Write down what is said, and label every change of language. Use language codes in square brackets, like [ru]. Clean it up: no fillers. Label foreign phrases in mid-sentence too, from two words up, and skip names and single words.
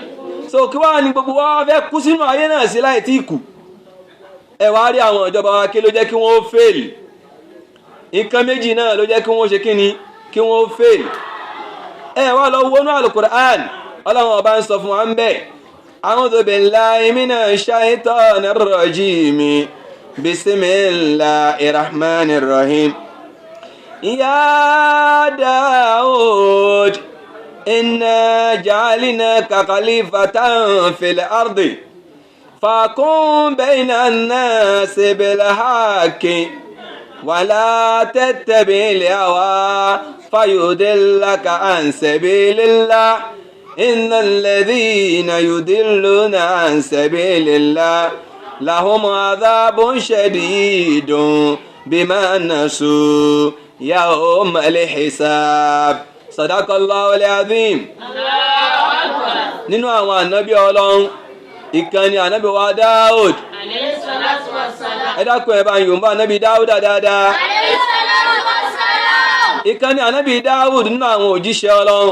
[yo] so kí wá ní gbogbo wa fẹ́ kú sínú ayé náà sí láì tí kù? ẹ wá rí àwọn ìjọba wa, kí ló jẹ́ kí wọ́n fail? nǹkan méjì náà ló jẹ́ kí wọ́n ṣe kíni, kí wọ́n fail. ẹ wá lọ wọnú Al-Qur'an, ọlọ́run ọba ń sọ fún wa ń bẹ̀, [ar] أعوذ بالله من الشيطان الرجيم بسم الله الرحمن الرحيم. يا داود إنا جعلناك خليفة في الأرض فاحكم بين الناس بالحق ولا تتبع الهوى فيضلك عن سبيل الله إن الذين يضلون عن سبيل الله لهم عذاب شديد بما نسوا يوم الحساب. صدق الله العظيم. [yo] nínú àwọn ànábì Ọlọ́run, ìkan ni ànábì wa Dáúd. ẹ dákun ẹ bá ń yòǹbá ànábì Dáúdà dáadáa. ìkan ni ànábì Dáúd nínú àwọn òjíṣẹ́ Ọlọ́run.